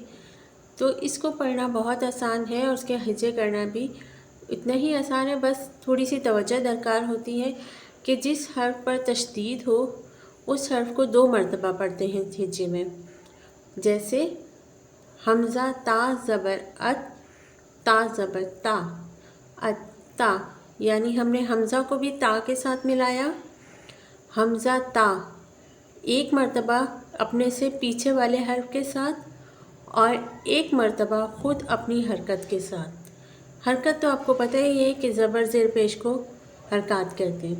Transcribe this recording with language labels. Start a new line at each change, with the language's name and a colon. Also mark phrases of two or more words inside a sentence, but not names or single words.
Urdu: تو اس کو پڑھنا بہت آسان ہے اور اس کے ہجے کرنا بھی اتنا ہی آسان ہے، بس تھوڑی سی توجہ درکار ہوتی ہے کہ جس حرف پر تشدید ہو اس حرف کو 2 مرتبہ پڑھتے ہیں ہجے میں۔ جیسے حمزہ تا زبر ات، تا زبر تا، اتا، یعنی ہم نے حمزہ کو بھی تا کے ساتھ ملایا۔ حمزہ تا 1 مرتبہ اپنے سے پیچھے والے حرف کے ساتھ اور 1 مرتبہ خود اپنی حرکت کے ساتھ۔ حرکت تو آپ کو پتہ ہی ہے کہ زبر زیر پیش کو حرکات کہتے ہیں۔